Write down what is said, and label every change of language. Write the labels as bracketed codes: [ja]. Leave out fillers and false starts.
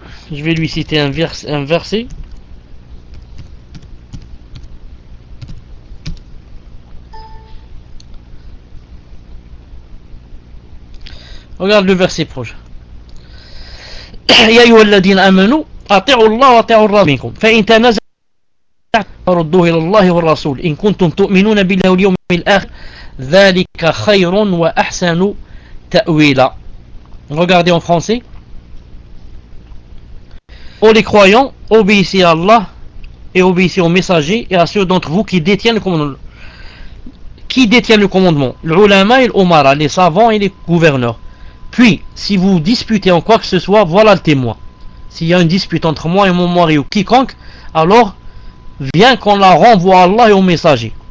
[fr] Je vais lui citer un verset. Regarde le verset proche. [ar] Ya ayyuhalladhina amanu atti'u Allah wa atti'u rasulakum fa in tanaza ردوه إلى الله والرسول إن كنتم تؤمنون بالله واليوم الآخر ذلك خير وأحسن تأويلا. [fr] Regardez en français. Ô les croyants, obéissez à Allah et obéissez aux messagers et à ceux d'entre vous qui détiennent le commandement. Qui détient le commandement? L'ulama et l'omara, les savants et les gouverneurs. Puis, si vous disputez en quoi que ce soit, voilà le témoin. S'il y a une dispute entre moi et mon mari ou quiconque, alors viens qu'on la renvoie à Allah et aux messagers.